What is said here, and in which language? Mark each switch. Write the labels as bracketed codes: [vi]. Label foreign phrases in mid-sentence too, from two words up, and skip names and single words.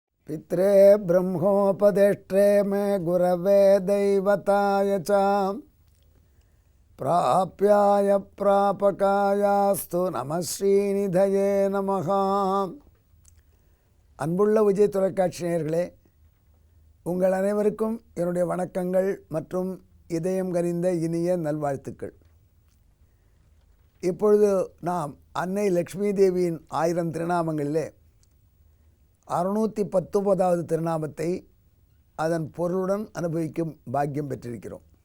[sa] पित्रे ब्रह्मोपदेष्ट्रे मे गुरवे दैवताय च प्राप्याय प्रापकायास्तु नम श्रीनिधये नमः. [ta] அன்புள்ள விஜய் தொலைக்காட்சி நேயர்களே, உங்கள் அனைவருக்கும் என்னுடைய வணக்கங்கள் மற்றும் இதயம் கனிந்த இனிய நல்வாழ்த்துக்கள். இப்பொழுது நாம் அன்னை லக்ஷ்மி தேவியின் 1000 திருநாமங்களிலே 619வது திருநாமத்தை அதன் பொருளுடன் அனுபவிக்கும் பாக்கியம் பெற்றிருக்கிறோம்.